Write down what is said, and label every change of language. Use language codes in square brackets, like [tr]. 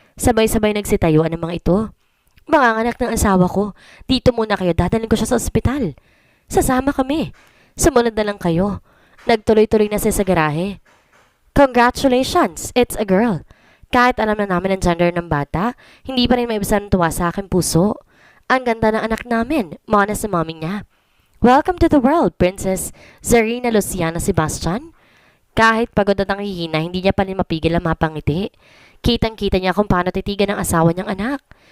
[tl] Sabay-sabay nagsitayuan ng mga ito. Mga anak ng asawa ko, dito muna kayo, dadalhin ko siya sa ospital. Sasama kami. Sumunod na lang kayo. Nagtuloy-tuloy na siya sa garahe. [en] Congratulations, it's a girl. [tl] Kahit alam na namin ang gender ng bata, hindi pa rin maibasan tuwa sa aking puso. Ang ganda ng anak namin, mana sa mommy niya. [en] Welcome to the world, [tl] Princess Zarina Luciana Sebastian. Kahit pagod at nanghihina, hindi niya pa rin mapigil ang mapangiti. Kitang-kita niya kung paano titigan ng asawa niyang anak.